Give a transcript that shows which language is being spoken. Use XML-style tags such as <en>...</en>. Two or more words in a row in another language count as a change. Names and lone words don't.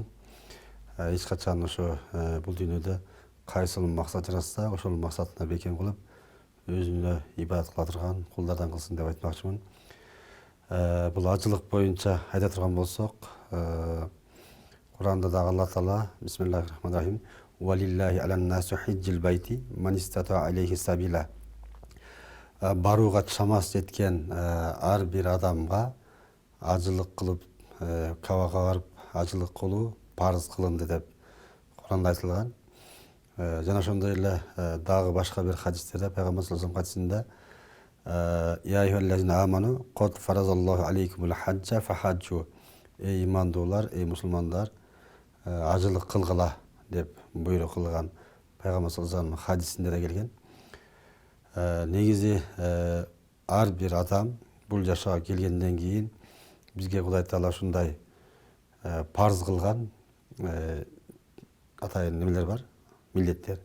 <ky>Эч качан ошо бул дүйнөдө кайсыл максат жаратса, ошол максатына бекем кылып, өзүнө ибадат кыла турган кулдардан кылсын деп айтмакчымын. Бул ажылык боюнча айта турган болсок, Куранда да Алла Таала</ky> <ar>بسم الله الرحمن الرحيم ولله على الناس حج البيت من استطاع عليه سبيلا.</ar> <ky>Барууга чамасы жеткен ар бир адамга ажылык кылып, Кабага барып ажылык кылуу парыз кылынды деп Куранда айтылган. Жана ошондой эле дагы башка бир хадистерде пайгамбар</ky> <ar>صلى الله عليه وسلم хадисинде يا أيها الذين آمنوا قد فرض الله عليكم الحج فحجوا.</ar> <ky>Эй имандуулар, эй мусулмандар, ажылык кылгыла деп буйрук кылган пайгамбар</ky> <ar>صلى الله عليه وسلم</ar> <ky>хадисинде да келген. Негизи ар бир адам бул жашоого келгенден кийин бизге Кудай Таала ушундай парыз кылган атайын немелер бар, милдеттер.</ky>